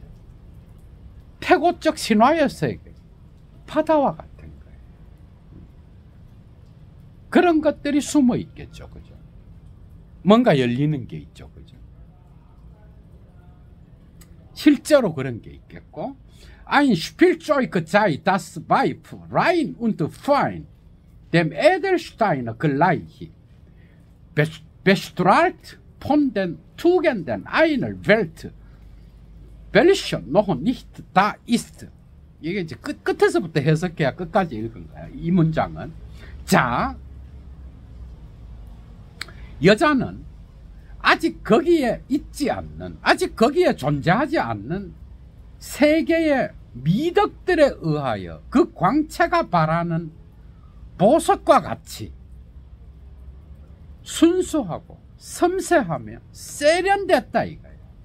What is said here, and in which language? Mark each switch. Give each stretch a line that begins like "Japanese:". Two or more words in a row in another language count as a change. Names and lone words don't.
Korean: 태고적 신화의 세계, 바다와 같은 거예요. 그런 것들이 숨어 있겠죠. 그죠? 뭔가 열리는 게 있죠. 그죠? 실제로 그런 게 있겠고,
German: Ein Spielzeug sei das Weib, rein und fein, dem Edelstein gleich, bestrahlt von den Tugenden einer Welt, welche noch nicht da ist.
Korean: 이게 이제 끝에서부터 해석해야 끝까지 읽은 거야. 이 문장은. 자, 여자는 아직 거기에 있지 않는, 아직 거기에 존재하지 않는 세계의 미덕들에 의하여 그 광채가 바라는 보석과 같이 순수하고 섬세하며 세련됐다 이거예요.